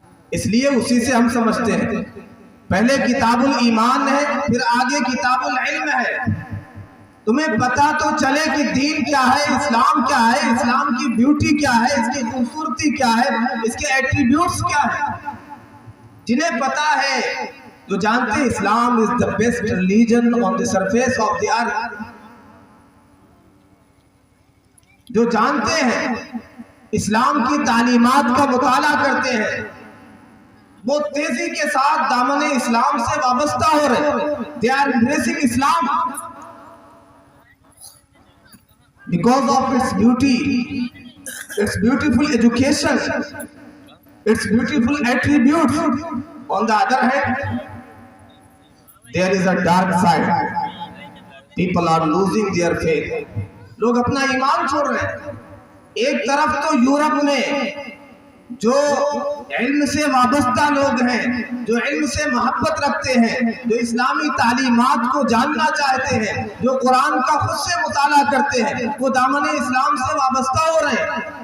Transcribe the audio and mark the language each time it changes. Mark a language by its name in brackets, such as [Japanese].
[Urdu] اس لیے اسی سے ہم سمجھتے ہیں. پہلے کتاب الایمان ہے، پھر آگے کتاب العلم ہے. تمہیں پتا تو چلے کہ دین کیا ہے، اسلام کیا ہے، اسلام کی بیوٹی کیا ہے، اس کی خوبصورتی کیا ہے، اس کے ایٹریبیوٹس کیا ہے. جنہیں پتا ہے، جو جانتے ہیں اسلام [English] is the best religion on the surface of the earth. [Urdu] جو جانتے ہیں اسلام کی تعلیمات کا مطالعہ کرتے ہیں، وہ تیزی کے ساتھ دامن اسلام سے وابستہ ہو رہے ہیں. [English] They are embracing Islam because of its beauty, its beautiful education, its beautiful attributes. On the other hand, there is a dark side. People are losing their faith. [Urdu] لوگ اپنا ایمان چھوڑ رہے ہیں. ایک طرف تو یورپ میں جو علم سے وابستہ لوگ ہیں، جو علم سے محبت رکھتے ہیں، جو اسلامی تعلیمات کو جاننا چاہتے ہیں، جو قرآن کا خود سے مطالعہ کرتے ہیں، وہ دامن اسلام سے وابستہ ہو رہے ہیں.